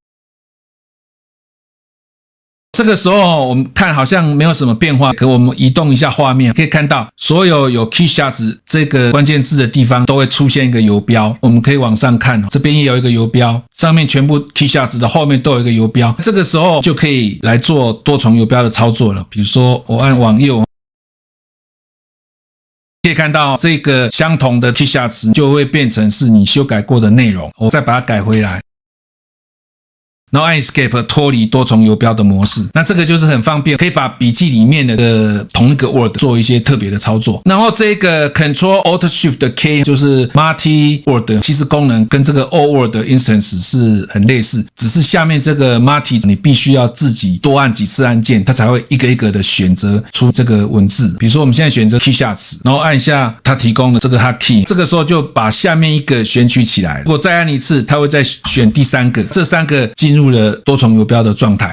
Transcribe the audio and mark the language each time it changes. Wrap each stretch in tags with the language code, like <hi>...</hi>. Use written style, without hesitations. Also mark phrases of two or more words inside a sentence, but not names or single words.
<zh>這個時候我們看好像沒有什麼變化，可我們移動一下畫面，可以看到所有有 Keyshots 這個關鍵字的地方都會出現一個游標。我們可以往上看，這邊也有一個游標，上面全部 Keyshots 的後面都有一個游標。這個時候就可以來做多重游標的操作了。比如說我按往右，可以看到這個相同的 Keyshots 就會變成是你修改過的內容。我再把它改回來，然後按 Escape 脫離多重游標的模式，那這個就是很方便，可以把筆記裡面的同一個 Word 做一些特別的操作。然後這個 Ctrl+Alt+Shift+K 就是</zh> <en>Multi Word，</en> <zh>其實功能跟這個</zh> <en>All Word Instance</en> <zh>是很類似，只是下面這個 Multi 你必須要自己多按幾次按鍵，它才會一個一個的選擇出這個文字。比如說我們現在選擇 Keyshots， 然後按一下它提供的這個 Hotkey， 這個時候就把下面一個選取起來。如果再按一次，它會再選第三個，這三個進入了多重游標的狀態。</zh>